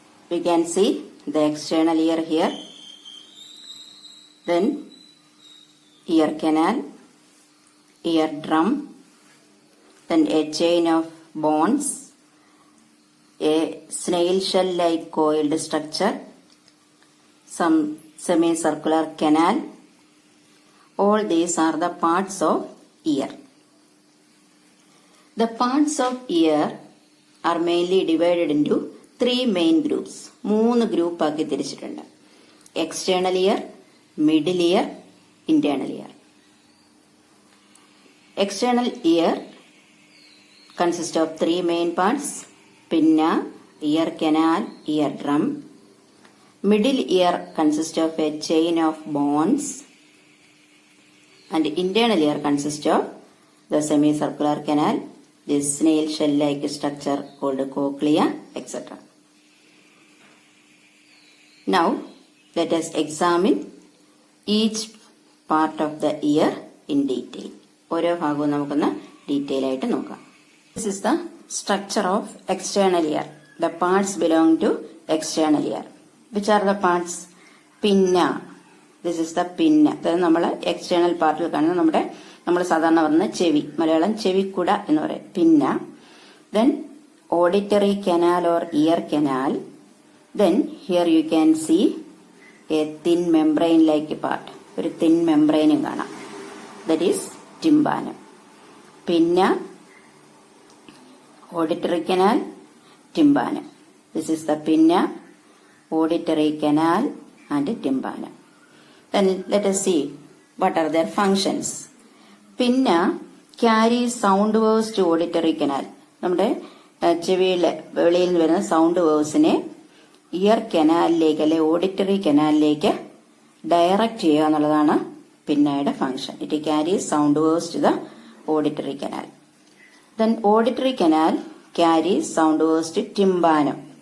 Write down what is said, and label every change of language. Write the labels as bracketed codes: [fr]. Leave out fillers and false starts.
[en] We can see the external ear here, then ear canal, ear drum, then a chain of bones, a snail shell like coiled structure, some semicircular canal. All these are the parts of ear. The parts of ear are mainly divided into three main groups. [ml] മൂന്ന് group ആക്കി തിരിച്ചിട്ടുണ്ട്. External year, middle year, internal year. [en] External ear consists of three main parts: pinna, ear canal, ear drum. Middle ear consists of a chain of bones, and internal ear consists of the semicircular canal, this snail shell-like structure called cochlea, etc. Now, let us examine each part of the ear in detail. [ml] ഓരോ ഭാഗവും നമുക്കൊന്ന് detail ആയിട്ട് നോക്കാം. [en] This is the structure of external ear. The parts belong to external ear. Which are the parts? Pinna. This is the pinna. [ml] അതായത് നമ്മൾ external പാർട്ടിൽ കാണുന്ന നമ്മൾ സാധാരണ പറയുന്ന ചെവി, മലയാളം ചെവിക്കുട എന്ന് പറയും, പിന്ന. [en] Then auditory canal or ear canal. Then here you can see a thin membrane like part. [ml] ഒരു [en] thin membrane [ml] കാണാം. [en] That is tympanum. Pinna, auditory canal, tympanum. This is the pinna, auditory canal and tympanum. Then let us see what are their functions. Pinna carries sound waves to auditory canal. [ml] നമ്മുടെ ചെവിയിലെ വെളിയിൽ നിന്ന് വരുന്ന sound waves year കനാലിലേക്ക് അല്ലെ auditory കനാലിലേക്ക് direct ചെയ്യുക എന്നുള്ളതാണ് പിന്നയുടെ function. [en] It carries sound waves to the auditory canal. Then auditory canal carries sound waves to tympanum.